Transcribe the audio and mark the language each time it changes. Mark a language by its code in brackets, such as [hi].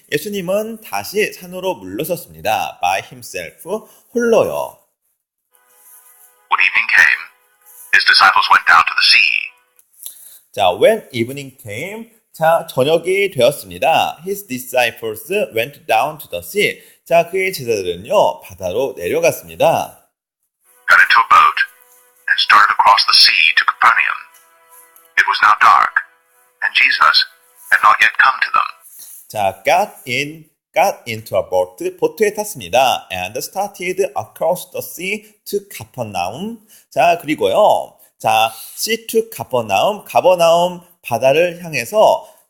[ko] 예수님은 다시 산으로 물러섰습니다. [en] By himself, [ko] 홀로요. [en] When evening came, his disciples went down to the sea. [ko] 자, [en] when evening came, [ko] 자, 저녁이 되었습니다. [en] His disciples went down to the sea. [ko] 자, 그의 제자들은요, 바다로 내려갔습니다. [en] Got into a boat and started across the sea to Capernaum. It was now dark, and Jesus had not yet come to them. 자, got into a boat, [ko] 보트에 탔습니다. [en] And started across the sea to Capernaum. [ko] 자, 그리고요. 자, [en] sea to Capernaum, [ko] 가버나움 바다를 향해서